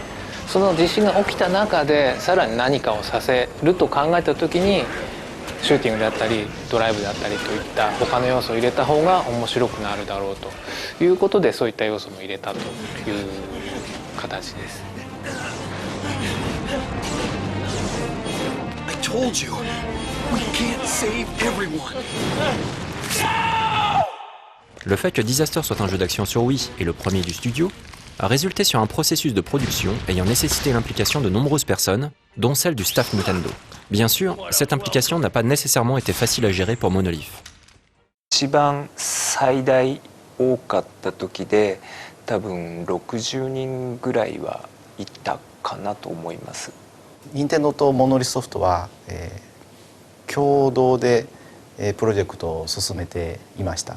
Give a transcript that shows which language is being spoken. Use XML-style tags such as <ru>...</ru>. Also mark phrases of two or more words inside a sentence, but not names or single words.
<ja>その地震が起きた中でさらに何かをさせると考えた時にシューティングであったりドライブであったりといった他の要素を入れた方が面白くなるだろうということで、そういった要素も入れたという形です。</ja> <en>I told you, we can't save everyone.</en> <fr>Le fait que Disaster soit un jeu d'action sur Wii et le premier du studio a résulté sur un processus de production ayant nécessité l'implication de nombreuses personnes, dont celle du staff Nintendo. Bien sûr, cette implication n'a pas nécessairement été facile à gérer pour Monolith.</fr> <ja>一番最大多かった時で多分60人ぐらいはいたかなと思います。任天堂とモノリスソフトは、共同で、プロジェクトを進めていました。</ja>